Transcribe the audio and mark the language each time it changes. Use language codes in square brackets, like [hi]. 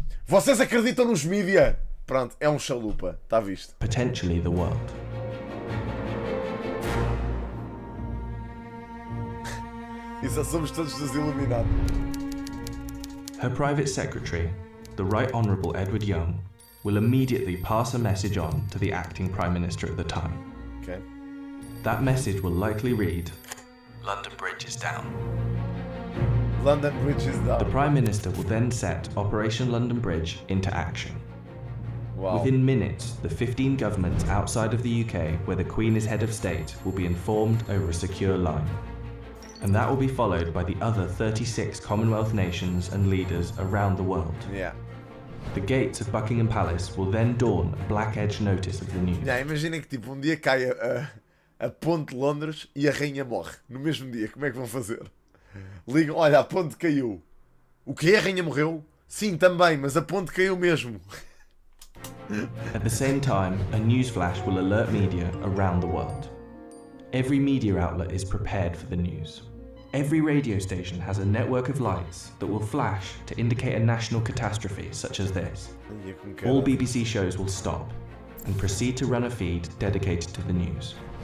[pt] Vocês acreditam nos mídia? Pronto, é um chalupa, está visto. [en] Potentially the world. [pt] E só somos todos dos Illuminati. [en] Her private secretary, the Right Honourable Edward Young, will immediately pass a message on to the acting Prime Minister at the time. Okay. That message will likely read, "London Bridge is down." London Bridge is down. The Prime Minister will then set Operation London Bridge into action. Wow. Within minutes, the 15 governments outside of the UK where the Queen is head of state will be informed over a secure line. And that will be followed by the other 36 Commonwealth nations and leaders around the world. Yeah. The gates of Buckingham Palace will then dawn a black-edge notice of the news. [pt] Yeah, imaginem que tipo, um dia cai a ponte de Londres e a rainha morre. No mesmo dia, como é que vão fazer? Ligam, olha, a ponte caiu. O que? A rainha morreu? Sim, também, mas a ponte caiu mesmo. [en] At the same time, a news flash will alert media around the world. Every media outlet is prepared for the news. Every radio station has a network of lights that will flash to indicate a national catastrophe such as this. All BBC shows will stop and proceed to run a feed dedicated to the news.